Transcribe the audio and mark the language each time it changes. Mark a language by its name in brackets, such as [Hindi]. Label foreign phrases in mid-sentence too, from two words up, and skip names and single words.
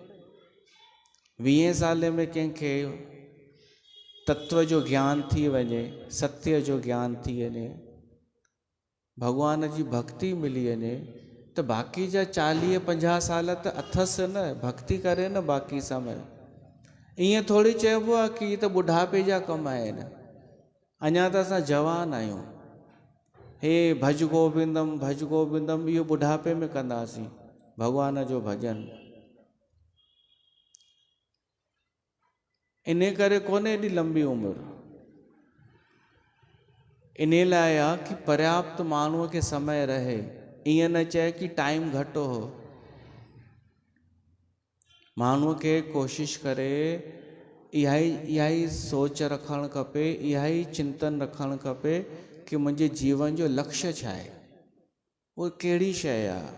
[Sindhi] 20 साल में कंहिंखे तत्व जो ज्ञान थी वञे, सत्य जो ज्ञान थी वञे, भॻवान जी भक्ति मिली वञे, त बाक़ी जा 40-50 साल त अथसि न, भक्ति करे न बाक़ी समय। ईअं थोड़ी चइबो आहे कि त ॿुढापे जा कम आहिनि, अञा त असां जवान आहियूं। [Sanskrit] हे भज गोविंदम भज गोविंदम, [Sindhi] इहो ॿुढापे में कंदासीं भॻवान जो भॼन। इन करे कोन्हे एॾी लंबी उमिरि। इन लाइ आहे कि पर्याप्त माण्हूअ खे समय रहे, ईअं न चए कि टाइम घटि हो। माण्हूअ खे कोशिशि करे इहा ई सोच रखणु खपे, इहा ई चिंतन रखणु खपे कि मुंहिंजे जीवन जो लक्ष्य छा आहे, उहो कहिड़ी शइ आहे।